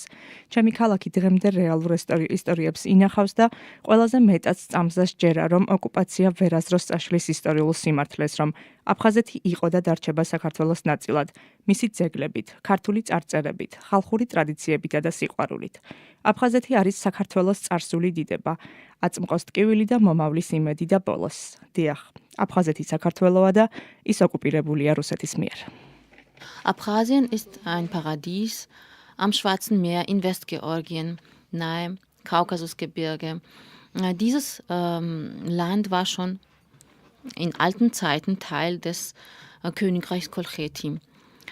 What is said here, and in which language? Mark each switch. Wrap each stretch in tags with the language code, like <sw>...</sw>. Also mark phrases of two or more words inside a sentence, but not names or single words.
<ka>ჩემი ქალაქი დღემდე რეალურ ისტორიებს ინახავს და ყველაზე მეტად სწამს სჯერა, რომ ოკუპაცია ვერასდროს წაშლის ისტორიულ სიმართლეს, რომ აფხაზეთი იყო და დარჩება საქართველოს ნაწილად, მისი ძეგლებით, ქართული წარწერებით, ხალხური ტრადიციებითა და სიყვარულით. აფხაზეთი არის საქართველოს წარსული დიდება, აწმყოს ტკივილი და მომავლის იმედი და ბოლოს. დიახ, აფხაზეთი საქართველოა და ის ოკუპირებულია რუსეთის მიერ.</ka> <de>Abchasien ist ein Paradies am Schwarzen Meer in Westgeorgien, nahe Kaukasusgebirge. Dieses Land war schon in alten Zeiten Teil des Königreichs Kolcheti.</de>